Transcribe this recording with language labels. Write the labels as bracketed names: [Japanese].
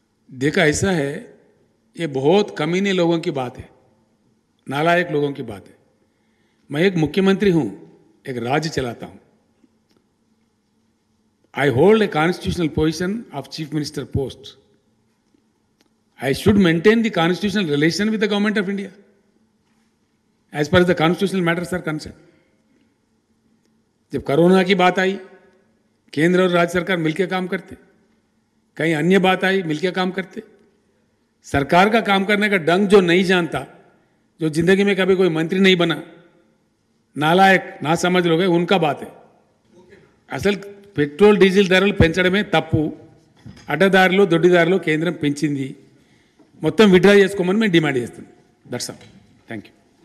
[Hindi] देखा ऐसा है, ये बहुत कमीने लोगों की बात है, नालायक लोगों की बात है. मैं एक मुख्यमंत्री हूं, एक राज्य चलाता हूं. [English] I hold a constitutional position of chief minister post. I should maintain the constitutional relation with the government of India as far as the constitutional matters are concerned. [Hindi] जब कोरोना की बात आई, केंद्र और राज्य सरकार मिलकर काम करते, कहीं अन्य बात आई मिलकर काम करते. सरकार का काम करने का ढंग जो नहीं जानता, जो जिंदगी में कभी कोई मंत्री नहीं बना, नालायक ना समझ लोग हैं, उनका बात है. [Telugu] असल పెట్రోల్ డీజిల్ ధరలు పెంచడమే తప్పు. అడ్డదారిలో దొడ్డిదారిలో కేంద్రం పెంచింది. మొత్తం విత్డ్రా చేసుకోమని మేము డిమాండ్ చేస్తున్నాం. [English] That's all. Thank you.